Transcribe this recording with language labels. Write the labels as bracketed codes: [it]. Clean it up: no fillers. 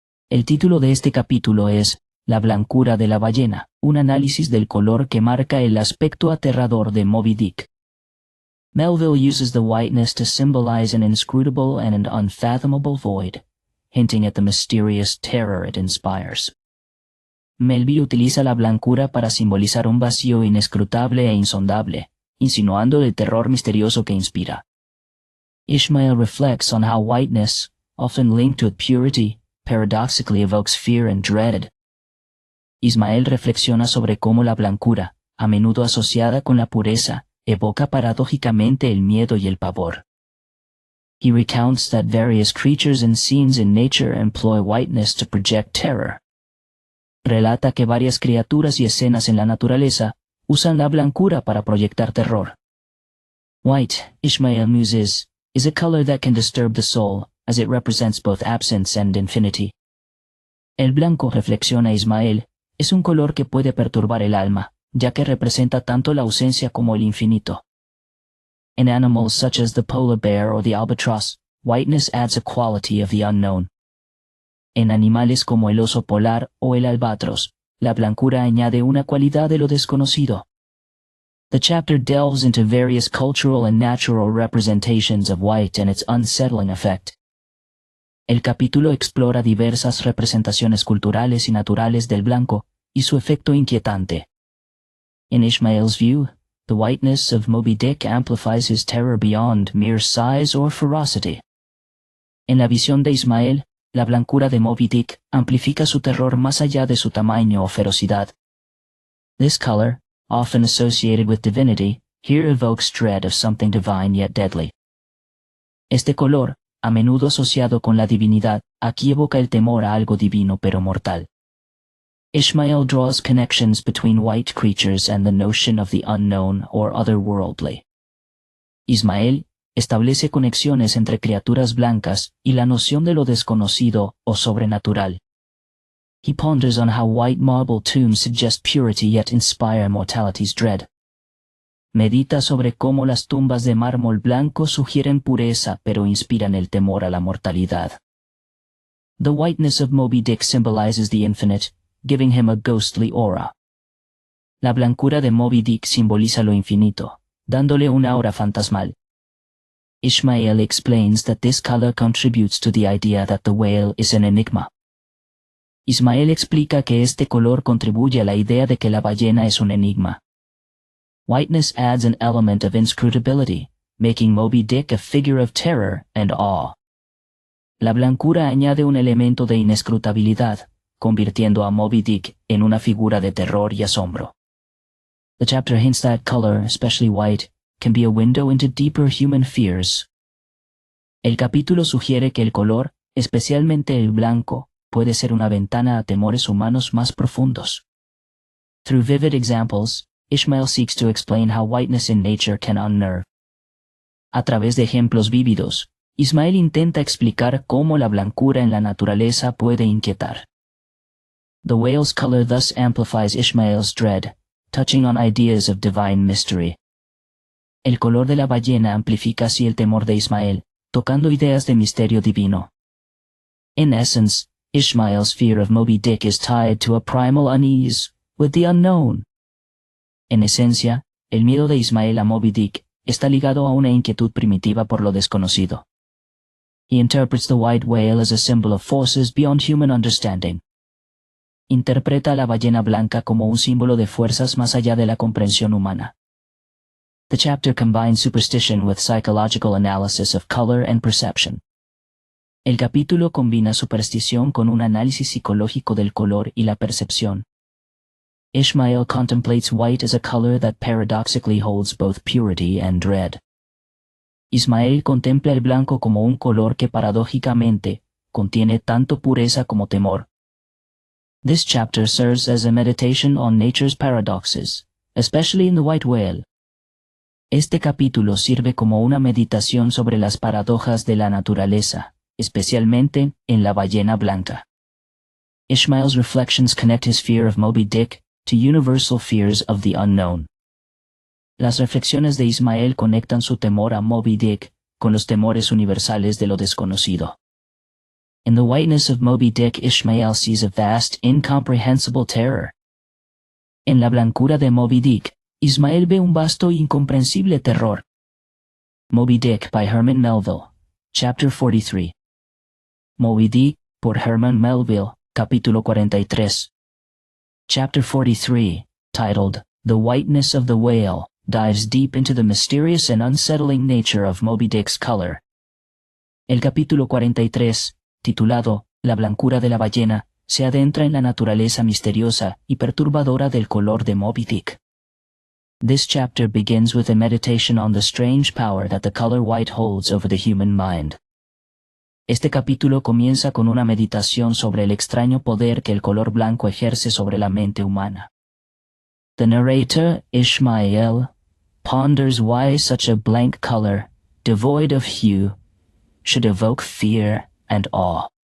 [es] El título de este capítulo es La blancura de la ballena, un análisis del color que marca el aspecto aterrador de Moby Dick. [en] Melville uses the whiteness to symbolize an inscrutable and an unfathomable void, hinting at the mysterious terror it inspires. [es] Melville utiliza la blancura para simbolizar un vacío inescrutable e insondable, insinuando el terror misterioso que inspira. [en] Ishmael reflects on how whiteness, often linked with purity, paradoxically evokes fear and dread. [es] Ismael reflexiona sobre cómo la blancura, a menudo asociada con la pureza, evoca paradójicamente el miedo y el pavor. [en] He recounts that various creatures and scenes in nature employ whiteness to project terror. [es] Relata que varias criaturas y escenas en la naturaleza usan la blancura para proyectar terror. [en] White, Ishmael muses, is a color that can disturb the soul, as it represents both absence and infinity. [es] El blanco, reflexiona Ismael, es un color que puede perturbar el alma, ya que representa tanto la ausencia como el infinito. [en] In animals such as the polar bear or the albatross, whiteness adds a quality of the unknown. [es] En animales como el oso polar o el albatros, la blancura añade una cualidad de lo desconocido. [en] The chapter delves into various cultural and natural representations of white and its unsettling effect. [es] El capítulo explora diversas representaciones culturales y naturales del blanco y su efecto inquietante. [en] In Ishmael's view, the whiteness of Moby Dick amplifies his terror beyond mere size or ferocity. [es] En la visión de Ismael, la blancura de Moby Dick amplifica su terror más allá de su tamaño o ferocidad. [en] This color, often associated with divinity, here evokes dread of something divine yet deadly. [es] Este color, a menudo asociado con la divinidad, aquí evoca el temor a algo divino pero mortal. [en] Ishmael draws connections between white creatures and the notion of the unknown or otherworldly. [es] Ismael establece conexiones entre criaturas blancas y la noción de lo desconocido o sobrenatural. [en] He ponders on how white marble tombs suggest purity yet inspire mortality's dread. [es] Medita sobre cómo las tumbas de mármol blanco sugieren pureza pero inspiran el temor a la mortalidad. [en] The whiteness of Moby Dick symbolizes the infinite, giving him a ghostly aura. [es] La blancura de Moby Dick simboliza lo infinito, dándole una aura fantasmal. [en] Ishmael explains that this color contributes to the idea that the whale is an enigma. [es] Ismael explica que este color contribuye a la idea de que la ballena es un enigma. [en] Whiteness adds an element of inscrutability, making Moby Dick a figure of terror and awe. [es] La blancura añade un elemento de inescrutabilidad, convirtiendo a Moby Dick en una figura de terror y asombro. [en] The chapter hints that color, especially white, can be a window into deeper human fears. [es] El capítulo sugiere que el color, especialmente el blanco, puede ser una ventana a temores humanos más profundos. [en] Through vivid examples, Ishmael seeks to explain how whiteness in nature can unnerve. [es] A través de ejemplos vívidos, Ismael intenta explicar cómo la blancura en la naturaleza puede inquietar. [en] The whale's color thus amplifies Ishmael's dread, touching on ideas of divine mystery. [es] El color de la ballena amplifica así el temor de Ismael, tocando ideas de misterio divino. [en] In essence, Ishmael's fear of Moby Dick is tied to a primal unease with the unknown. [es] En esencia, el miedo de Ismael a Moby Dick está ligado a una inquietud primitiva por lo desconocido. [en] He interprets the white whale as a symbol of forces beyond human understanding. [es] Interpreta a la ballena blanca como un símbolo de fuerzas más allá de la comprensión humana. [en] The chapter combines superstition with psychological analysis of color and perception. [es] El capítulo combina superstición con un análisis psicológico del color y la percepción. [en] Ishmael contemplates white as a color that paradoxically holds both purity and dread. [es] Ismael contempla el blanco como un color que paradójicamente contiene tanto pureza como temor. [en] This chapter serves as a meditation on nature's paradoxes, especially in the white whale. [es] Este capítulo sirve como una meditación sobre las paradojas de la naturaleza, especialmente en la ballena blanca. [en] Ishmael's reflections connect his fear of Moby Dick to universal fears of the unknown. [es] Las reflexiones de Ismael conectan su temor a Moby Dick con los temores universales de lo desconocido. [en] In the whiteness of Moby Dick, Ishmael sees a vast, incomprehensible terror. [es] En la blancura de Moby Dick, Ismael ve un vasto e incomprensible terror. [en] Moby Dick by Herman Melville, Chapter 43. [es] Moby Dick por Herman Melville, Capítulo 43. [en] Chapter 43, titled The Whiteness of the Whale, dives deep into the mysterious and unsettling nature of Moby Dick's color. [es] El capítulo 43, titulado La blancura de la ballena, se adentra en la naturaleza misteriosa y perturbadora del color de Moby Dick. [en] This chapter begins with a meditation on the strange power that the color white holds over the human mind. [es] Este capítulo comienza con una meditación sobre el extraño poder que el color blanco ejerce sobre la mente humana. [en] The narrator, Ishmael, ponders why such a blank color, devoid of hue, should evoke fear and awe.